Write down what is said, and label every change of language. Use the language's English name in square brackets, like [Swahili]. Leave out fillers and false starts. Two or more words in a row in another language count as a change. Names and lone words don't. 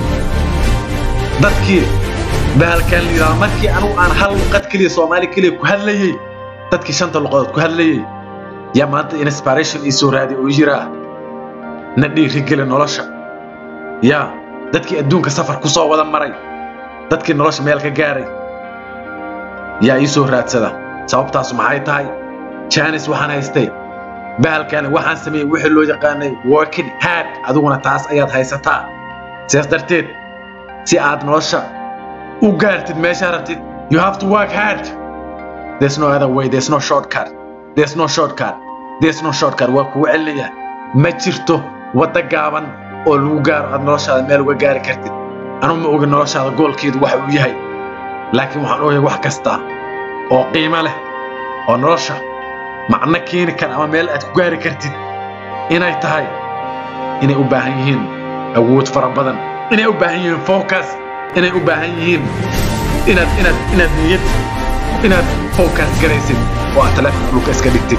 [Somali] dadkii bahalkan liiraa markii anigu aan hal luqad kaliya Soomaali kaliya ku hadlayay dadkii 5 luqadood ku hadlayay yaa maanta inspiration isu raadi oo jira na dhiirigelin nolosha. yaa dadkii adduunka safar ku soo wada maray dadkii nolosha meel ka gaaray yaa isu raadsada. sababtaas maxay tahay? Janice waxaan haystay bahalkan waxaan sameeyay wixii loo yaqaanay [English] working hard. [Somali] adiguna taas ayaad haysataa. sidaas darteed si aad nolosha u gaartid meesha rabtid [English] you have to work hard. There's no other way. There's no shortcut. [Somali] waa kugu celinaya ma jirto wada gaaban oo lagu gaaro aad noloshaada meel uga gaari kartid. anu ma oga noloshaada goolkeedu waxa uu yahay, laakiin waxaan ogahay wax kasta oo qiimo leh oo nolosha macna keeni kara ama meel aad ku gaari kartid inay tahay inay u baahan yihiin awood fara badan, inay u baahan yihiin focus, inay u baahan yihiin inaad focus garaysid oo aad telefoon dhulka iska dhigtid.